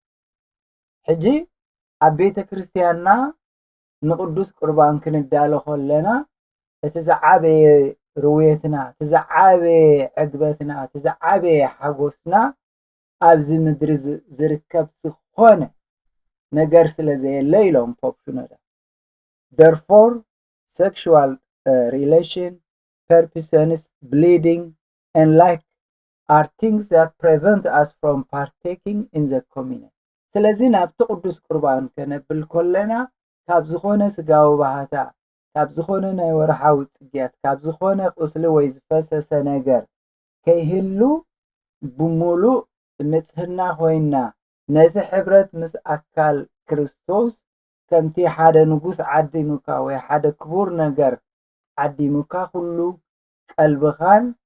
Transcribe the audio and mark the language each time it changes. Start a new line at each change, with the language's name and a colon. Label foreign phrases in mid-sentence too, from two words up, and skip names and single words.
Tigrinya: ሕጂ ኣብ ቤተ ክርስቲያንና ንቅዱስ ቁርባን ክንዳሎ ከለና እቲ ዝዓበየ ርውየትና እቲ ዝዓበየ ዕግበትና እቲ ዝዓበየ ሓጎስና ኣብዚ ምድሪ ዝርከብ ዝኾነ ነገር ስለ ዘየለ ኢሎም ፖፕ ሽኖዳ
English: therefore sexual relation purposes bleeding and like are things that prevent us from partaking in the communion
Tigrinya: ስለዚ ናብቲ ቅዱስ ቁርባን ከነብል ከለና ካብ ዝኾነ ስጋዊ ባህታ ካብ ዝኾነ ናይ ወርሓዊ ጽግያት ካብ ዝኾነ ቁስሊ ወይ ዝፈሰሰ ነገር ከይህሉ ብሙሉእ ንጽህና ኮይና ነቲ ሕብረት ምስ ኣካል ክርስቶስ ከምቲ ሓደ ንጉስ ዓዲሙካ ወይ ሓደ ክቡር ነገር ዓዲሙካ ኩሉ ቀልብኻን